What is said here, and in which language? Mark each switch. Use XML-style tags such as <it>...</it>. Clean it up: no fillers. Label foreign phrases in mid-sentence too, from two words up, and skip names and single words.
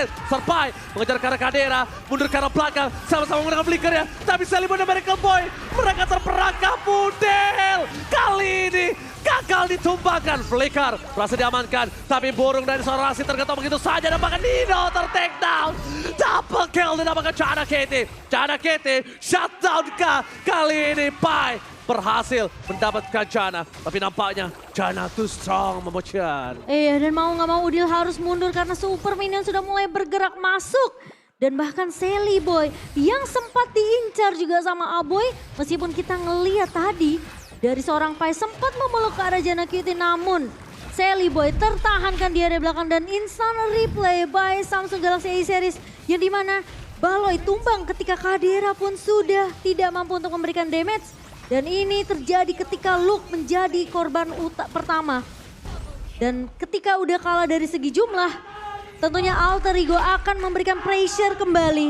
<id>Serpai mengejar ke arah Kadera, mundur ke arah belakang, sama-sama menggunakan flicker ya. Tapi Sally Boy dan Miracle Boy, mereka terperangkap model. Kali ini gagal ditumbangkan. Flicker berhasil diamankan, tapi burung dari seorang Rasi tergetok begitu saja dan bahkan Nino ter-take down.</id> <en>Double kill</en> <id>didapatkan Chana KT. Chana KT shutdown kali ini Pai berhasil mendapatkan Chana. Tapi nampaknya Chana</id> <en>too strong</en> <id>Momochan. Iya, dan mau nggak mau Udil harus mundur karena Super Minion sudah mulai bergerak masuk. Dan bahkan Sally Boy yang sempat diincar juga sama Aboy. Meskipun kita ngeliat tadi dari seorang Pai sempat memeluk ke arah Jana Cutie, namun Sally Boy tertahankan di area belakang dan</id> <en>instant replay by</en> <id>Samsung Galaxy A series yang dimana Baloi tumbang ketika Kadera pun sudah tidak mampu untuk memberikan damage. Dan ini terjadi ketika Luke menjadi korban pertama. Dan ketika udah kalah dari segi jumlah, tentunya alter ego akan memberikan pressure kembali.</id>